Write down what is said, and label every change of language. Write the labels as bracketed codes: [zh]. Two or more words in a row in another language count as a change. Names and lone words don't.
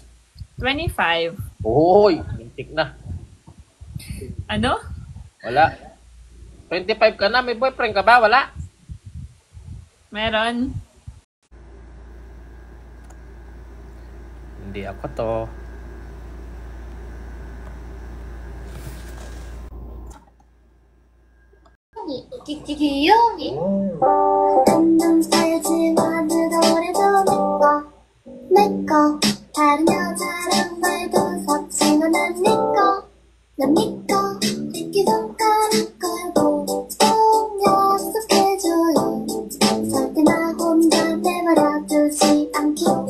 [tl] 25. Uy, mintik na. Ano? Wala. 25 ka na, may boyfriend ka ba? Wala. Meron. Hindi ako to. [ko] 귀요미 한눈 살지 마늘어래도 내꺼 다른 여자랑 말도 섞지 너는 내꺼 난 니꺼 새끼손가락 걸고 꼭 약속해줘요 절대 나 혼자 내버려두지 않기